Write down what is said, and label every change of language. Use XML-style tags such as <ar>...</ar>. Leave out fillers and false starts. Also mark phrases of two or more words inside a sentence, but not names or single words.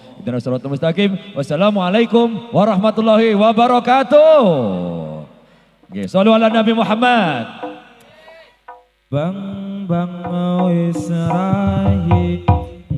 <ar>اهدنا الصراط المستقيم. والسلام عليكم ورحمة الله وبركاته.</ar> <jv>Nggih</jv> <ar>صل على النبي</ar> <jv>Muhammad. Bang wis rahi</jv>